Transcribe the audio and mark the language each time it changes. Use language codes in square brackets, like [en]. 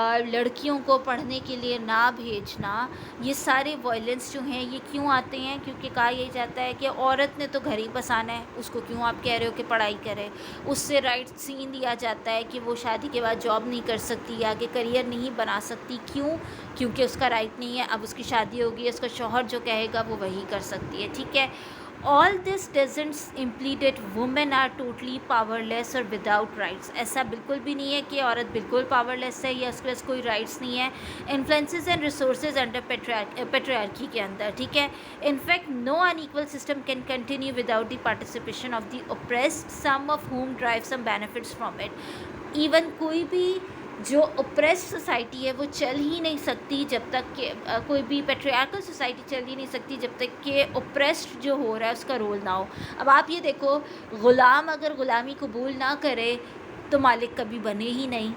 [ur] لڑکیوں کو پڑھنے کے لیے نہ بھیجنا, یہ سارے وائلنس جو ہیں یہ کیوں آتے ہیں؟ کیونکہ کہا یہی جاتا ہے کہ عورت نے تو گھر ہی بسانا ہے, اس کو کیوں آپ کہہ رہے ہو کہ پڑھائی کرے. اس سے رائٹ سین دیا جاتا ہے کہ وہ شادی کے بعد جاب نہیں کر سکتی, آگے کریئر نہیں بنا سکتی. کیوں؟ کیونکہ اس کا رائٹ نہیں ہے. اب اس کی شادی ہوگی, اس کا شوہر جو کہے گا وہ وہی کر سکتی ہے, ٹھیک ہے. [en] All this doesn't imply that women are totally powerless or without rights. [ur] ایسا بالکل بھی نہیں ہے کہ عورت بالکل پاورلیس ہے یا اس کے پاس کوئی رائٹس نہیں ہے. [en] influences and resources under patriarchy [ur] کے اندر, ٹھیک ہے. [en] In fact no unequal system can continue without the participation of the oppressed, some of whom derive some benefits from it. [ur] Even کوئی بھی جو اوپریسڈ سوسائٹی ہے وہ چل ہی نہیں سکتی جب تک کہ کوئی بھی پیٹریارکل سوسائٹی چل ہی نہیں سکتی جب تک کہ اوپریسڈ جو ہو رہا ہے اس کا رول نہ ہو. اب آپ یہ دیکھو, غلام اگر غلامی قبول نہ کرے تو مالک کبھی بنے ہی نہیں.